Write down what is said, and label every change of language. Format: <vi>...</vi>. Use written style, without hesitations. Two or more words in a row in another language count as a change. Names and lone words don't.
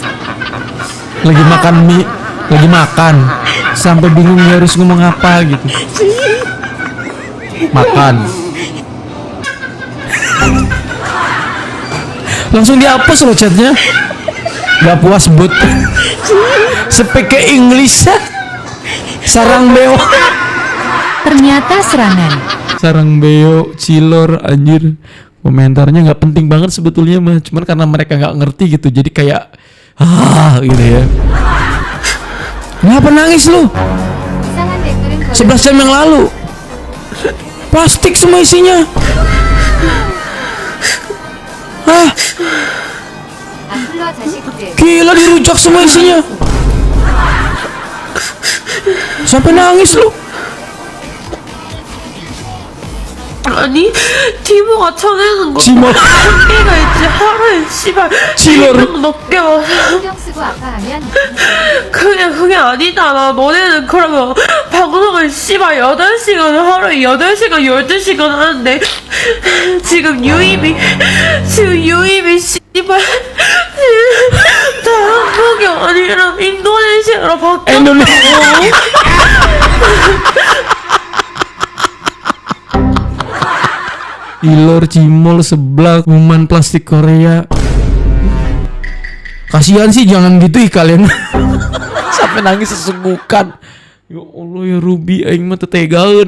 <id>Lagi makan mie, lagi makan sampai bingung harus ngomong apa gitu. Makan. Langsung dihapus loh chatnya. Gak puas but. Speak ke English. Sarang beo. Sarang beo, cilor, anjir. Komentarnya nggak penting banget sebetulnya mah, cuman karena mereka nggak ngerti gitu, jadi kayak gitu ya. Kenapa nangis lu? 11 jam yang lalu. Plastik semua isinya. Hah? Gila dirujak semua isinya. Sampai nangis lu.</id> <ko>아니 티모가 쳐내는 거 티모. 한계가 있지. 하루에 씨발 티모를. 100명 넘게 와. 신경 쓰고 아파하면 그게 아니잖아. 너네는 그러면 방송을 씨발 8시간 하루에 8시간 12시간 하는데 지금 유입이 씨발 다 한국이 아니라 인도네시아로 바뀌었다고.</ko> <id>Ilor, cimol, seblak, minuman plastik Korea. Kasihan sih, jangan gitu kalian. Sampai nangis sesegukan. Ya Allah ya Ruby,</id> <su>aing mah tetegaeun</su>